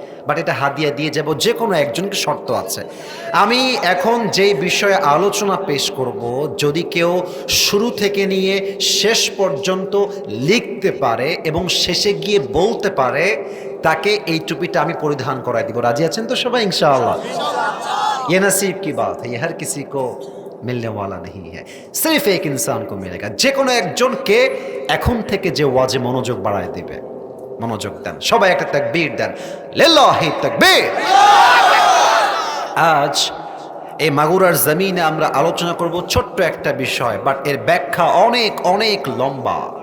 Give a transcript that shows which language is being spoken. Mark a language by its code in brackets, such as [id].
[bn] But এটা হাদিয়া দিয়ে যাব যে কোনো একজনকে, শর্ত আছে। আমি এখন যেই বিষয়ে আলোচনা পেশ করব, যদি কেউ শুরু থেকে নিয়ে শেষ পর্যন্ত লিখতে পারে এবং শেষে গিয়ে বলতে পারে, তাকে এই টুপিটা আমি পরিধান করাই দিব। রাজি আছেন তো সবাই ইনশাআল্লাহ? [hi] ये नसीब की बात है, ये हर किसी को मिलने वाला नहीं है, सिर्फ एक इंसान को मिलेगा। [bn] যে কোনো একজনকে এখন থেকে যে ওয়াজে মনোযোগ বাড়ায় দিবে, মনোযোগ দেন সবাই, একটা তাকবীর দেন, লিল্লাহি তাকবীর। আজ এই মাগুরার জমিনে আমরা আলোচনা করব ছোট্ট একটা বিষয়, বাট এর ব্যাখ্যা অনেক অনেক লম্বা।